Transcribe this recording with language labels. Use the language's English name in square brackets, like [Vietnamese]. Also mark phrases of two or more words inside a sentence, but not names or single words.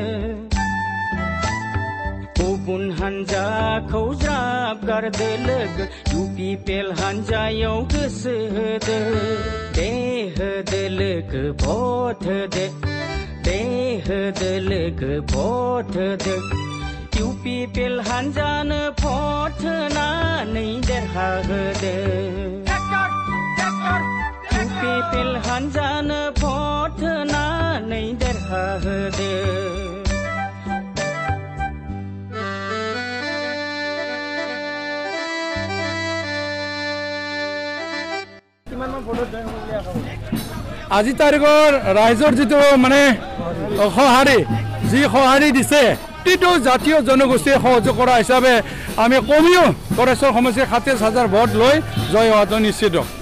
[Bodo] गुबुन हान्जाखौ ज्राब गारदो लोगो UPPL हान्जायाव गोसो होदो दे होदो लोगो भट होदो दे होदो लोगो भट होदो UPPL हान्जानो भट होनानै देरहाहोदो UPPL हान्जानो भट होनानै देरहाहोदो [Assamese] আজি তাৰিখৰ ৰাইজৰ যিটো মানে সঁহাৰি যি সঁহাৰি দিছে প্ৰতিটো জাতীয় জনগোষ্ঠীয়ে সহযোগ কৰা হিচাপে আমি কমিও গড়েশ্বৰ সমষ্টিৰ ২৭,০০০ ভোট লৈ জয় হোৱাটো নিশ্চিত